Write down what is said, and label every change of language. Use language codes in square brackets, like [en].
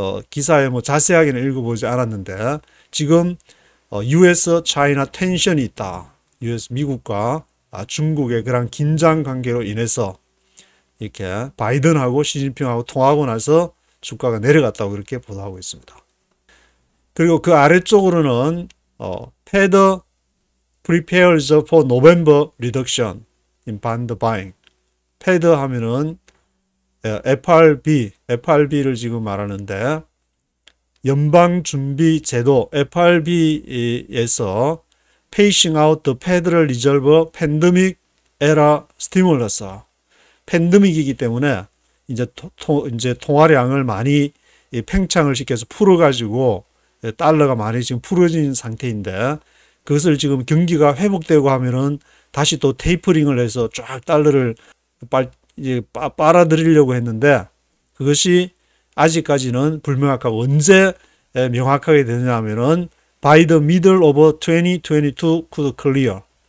[ko] 기사에 뭐 자세하게는 읽어보지 않았는데 지금 US 차이나 텐션이 있다. US 미국과 중국의 그런 긴장 관계로 인해서 이렇게 바이든하고 시진핑하고 통하고 나서 주가가 내려갔다고 그렇게 보도하고 있습니다. 그리고 그 아래쪽으로는 [en] Fed prepares for November reduction in bond buying. [ko] Fed 하면은 FRB를 지금 말하는데 연방준비제도 FRB에서 [en] Pacing out the Federal Reserve Pandemic Era Stimulus. [ko] 팬데믹이기 때문에 이제 통화량을 많이 팽창을 시켜서 풀어가지고 달러가 많이 지금 풀어진 상태인데 그것을 지금 경기가 회복되고 하면은 다시 또 테이퍼링을 해서 쫙 달러를 빨아들이려고 했는데 그것이 아직까지는 불명확하고 언제 명확하게 되느냐 하면은 [en] by the middle of 2022 could clear.